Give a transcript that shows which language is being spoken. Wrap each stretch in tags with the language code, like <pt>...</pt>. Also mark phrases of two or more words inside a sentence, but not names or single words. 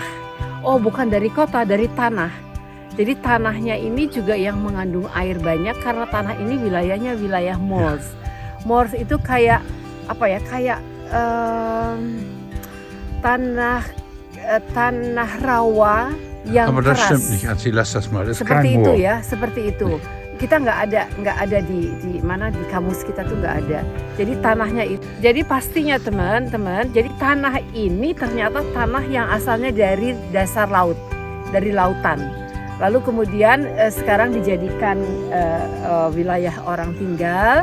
<id>Oh, bukan dari kota, dari tanah. Jadi tanahnya ini juga yang mengandung air banyak karena tanah ini wilayahnya wilayah moors. Moors itu kayak kayak tanah rawa yang</id> <de>Aber das</de> <id>keras.</id> <de>stimmt nicht, Anzi, lass das mal. Das ist</de> <id>Seperti</id> <de>kein</de> <id>itu</id> <de>Moor.</de> <id>ya, seperti itu. Kita nggak ada di mana di kamus kita tuh nggak ada. Jadi tanahnya itu. Jadi pastinya teman-teman, jadi tanah ini ternyata tanah yang asalnya dari dasar laut, dari lautan. Lalu kemudian sekarang dijadikan wilayah orang tinggal.</id>